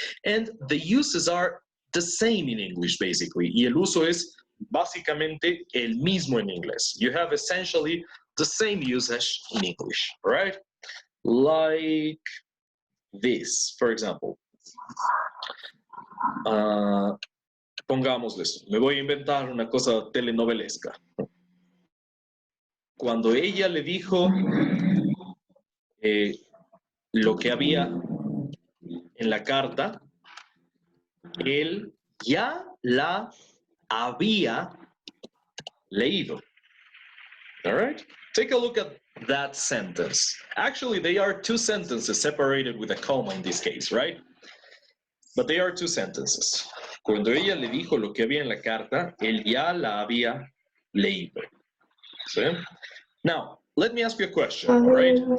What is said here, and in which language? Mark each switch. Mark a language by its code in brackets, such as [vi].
[en] And the uses are the same in English, basically. [es] Y el uso es básicamente el mismo en inglés. [en] You have essentially the same usage in English, right? Like this, for example. [es] Pongámosles, me voy a inventar una cosa telenovelesca. Cuando ella le dijo lo que había en la carta, él ya la había leído. [en] All right? Take a look at that sentence. Actually, they are two sentences separated with a comma in this case, right? But they are two sentences. [es] Cuando ella le dijo lo que había en la carta, él ya la había leído. ¿Sí? [en] Now, let me ask you a question, all right?